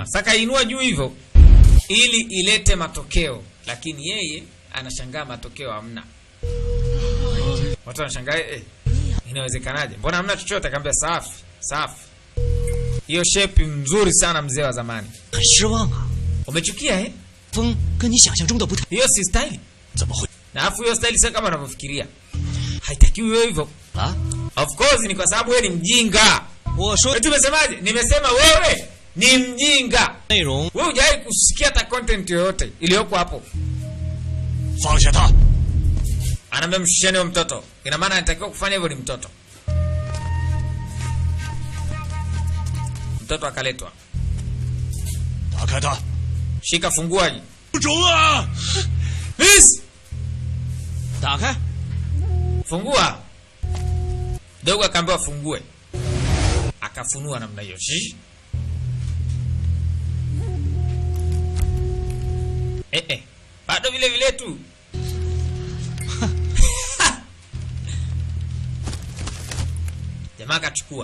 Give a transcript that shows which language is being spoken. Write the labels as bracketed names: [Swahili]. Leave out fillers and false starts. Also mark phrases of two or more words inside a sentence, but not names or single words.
[Swahili] Saka inua juu hivyo ili ilete matokeo, lakini yeye anashangaa matokeo hamna. Watu wanashangaa inawezekanaje? Mbona hamna chochote? Akamwambia safi, safi. Hiyo shape nzuri sana mzee wa zamani. [Chinese] 很失望啊. [Swahili] Umechukia eh? [Chinese] 风跟你想象中的不太. [Swahili] Hiyo si style. [Chinese] 怎么会? [Swahili] Na afu hiyo style sio kama unavyofikiria. Haitakiwi wewe hivyo. Ah? [English] Of course [Swahili] ni kwa sababu wewe ni mjinga. [Chinese] 我说 [Swahili] Wewe tumesemaje? Nimesema wewe ni mjinga. [Chinese] 内容 [Swahili] Wewe hujawahi kusikia hata content yoyote iliyoko hapo. [Chinese] 放下他。 [Swahili] Anaambia mshisheni huyo mtoto. Ina maana anatakiwa kufanya hivyo ni mtoto. Mtoto akaletwa. [Chinese] 打开他。 [Swahili] Shika funguaji. [Chinese] 不中啊！ [Swahili] Please. [Chinese] 打开. [Swahili] Fungua. Dogo akaambiwa fungue. Akafunua namna hiyo. Bado vile vile tu. Jamaa akachukua.